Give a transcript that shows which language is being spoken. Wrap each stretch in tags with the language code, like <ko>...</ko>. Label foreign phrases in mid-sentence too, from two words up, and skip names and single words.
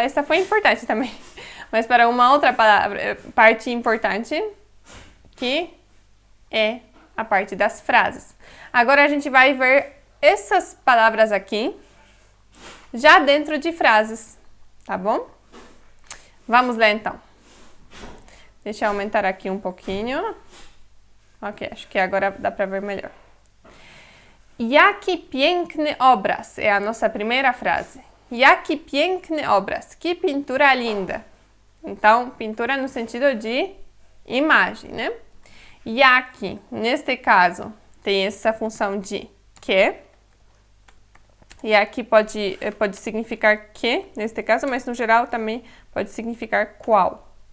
<pt>Essa foi importante também, mas para uma outra parte importante, que é a parte das frases. Agora a gente vai ver essas palavras aqui já dentro de frases, tá bom? Vamos ler então. Deixa eu aumentar aqui um pouquinho. Ok, acho que agora dá para ver melhor.</pt> <pl>Jaki piękny obraz</pl> <pt>é a nossa primeira frase.</pt> <pl>Jaki piękny obraz.</pl> <pt>Que pintura linda. Então, pintura no sentido de imagem, né? Jaki, neste caso, tem essa função de que. E aqui pode significar que, neste caso, mas no geral também pode significar qual.</pt>